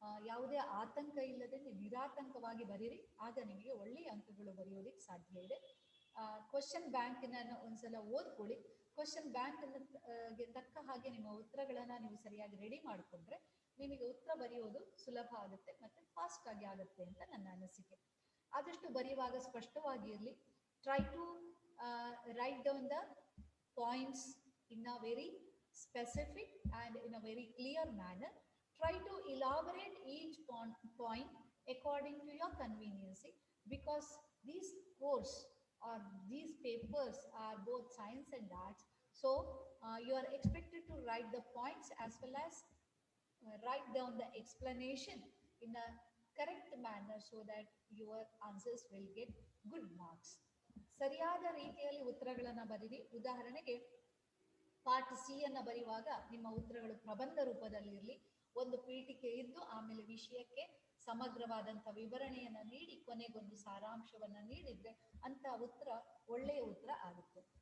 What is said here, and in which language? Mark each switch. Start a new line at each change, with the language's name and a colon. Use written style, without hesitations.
Kannada: ಯಾವುದೇ ಆತಂಕ ಇಲ್ಲದೆ ನಿರಾತಂಕವಾಗಿ ಬರೀರಿ. ಆಗ ನಿಮಗೆ ಒಳ್ಳೆಯ ಅಂಕಗಳು ಬರೆಯೋದಕ್ಕೆ ಸಾಧ್ಯ ಇದೆ. ಕ್ವಶನ್ ಬ್ಯಾಂಕ್ನ ಒಂದ್ಸಲ ಓದ್ಕೊಳ್ಳಿ. ಕ್ವಶನ್ ಬ್ಯಾಂಕ್ ಗೆ ತಕ್ಕ ಹಾಗೆ ನಿಮ್ಮ ಉತ್ತರಗಳನ್ನ ನೀವು ಸರಿಯಾಗಿ ರೆಡಿ ಮಾಡಿಕೊಂಡ್ರೆ ನಿಮಗೆ ಉತ್ತರ ಬರೆಯೋದು ಸುಲಭ ಆಗುತ್ತೆ ಮತ್ತೆ ಫಾಸ್ಟ್ ಆಗಿ ಆಗುತ್ತೆ ಅಂತ ನನ್ನ ಅನಿಸಿಕೆ. ಆದಷ್ಟು ಬರೆಯುವಾಗ ಸ್ಪಷ್ಟವಾಗಿ ಇರಲಿ.
English: Try to write down the points in a very specific and in a very clear manner. Try to elaborate each point according to your convenience, because these course or these papers are both science and arts. So you are expected to write the points as well as write down the explanation in a correct manner so that your answers will get good marks.
Kannada: ಸರಿಯಾದ ರೀತಿಯಲ್ಲಿ ಉತ್ತರಗಳನ್ನ ಬರೀರಿ. ಉದಾಹರಣೆಗೆ part C ಅನ್ನ ಬರೆಯುವಾಗ ನಿಮ್ಮ ಉತ್ತರಗಳು ಪ್ರಬಂಧ ರೂಪದಲ್ಲಿರಲಿ. ಒಂದು ಪೀಠಿಕೆ ಇದ್ದು ಆಮೇಲೆ ವಿಷಯಕ್ಕೆ ಸಮಗ್ರವಾದಂಥ ವಿವರಣೆಯನ್ನ ನೀಡಿ ಕೊನೆಗೊಂದು ಸಾರಾಂಶವನ್ನ ನೀಡಿದ್ರೆ ಅಂತ ಉತ್ತರ ಒಳ್ಳೆಯ ಉತ್ತರ ಆಗುತ್ತೆ.